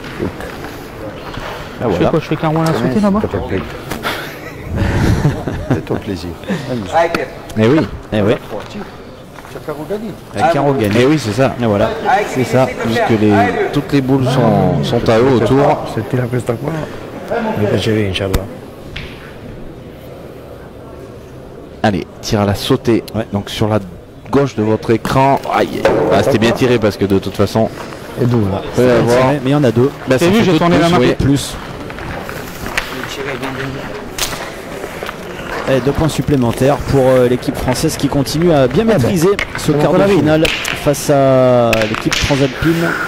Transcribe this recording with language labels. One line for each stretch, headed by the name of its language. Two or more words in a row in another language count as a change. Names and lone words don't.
French: Je fais quoi? Je fais qu'un roi à sauter là-bas? Fais-toi plaisir. Eh oui, Eh oui, Tu as carreau gagné. avec carreau gagné. eh oui, c'est ça. Et voilà. C'est ça, puisque toutes les boules sont à eux autour.
Italian: Se tira questa qua, mi piacerebbe vincerla.
French: Allez, tir à la sautée. Ouais. Donc sur la gauche de votre écran. Aïe, ah, c'était bien tiré parce que de toute façon,
Italian: E due là.
French: vous pouvez avoir. Mais il y en a 2. Bah, ça vu, fait j'ai deux de tourné la plus, main. oui. Plus. Et 2 points supplémentaires pour l'équipe française qui continue à bien maîtriser ce quart de finale face à l'équipe transalpine.